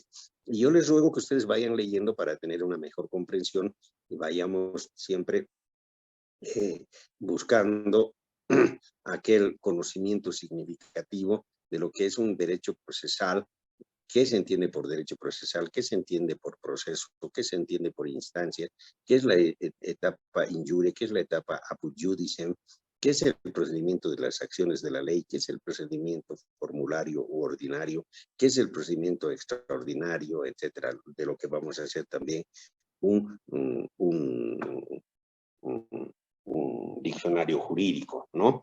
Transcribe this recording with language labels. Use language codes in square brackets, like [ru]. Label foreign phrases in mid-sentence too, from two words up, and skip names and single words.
[es] Y yo les ruego que ustedes vayan leyendo para tener una mejor comprensión y vayamos siempre buscando aquel conocimiento significativo de lo que es un derecho procesal. ¿Qué se entiende por derecho procesal? ¿Qué se entiende por proceso? ¿Qué se entiende por instancia? ¿Qué es la etapa [la] in iure? [es] ¿Qué es la etapa [la] apud judicem? [es] ¿Qué es el procedimiento de las acciones de la ley? ¿Qué es el procedimiento formulario u ordinario? ¿Qué es el procedimiento extraordinario? Etcétera. De lo que vamos a hacer también un diccionario jurídico, ¿no?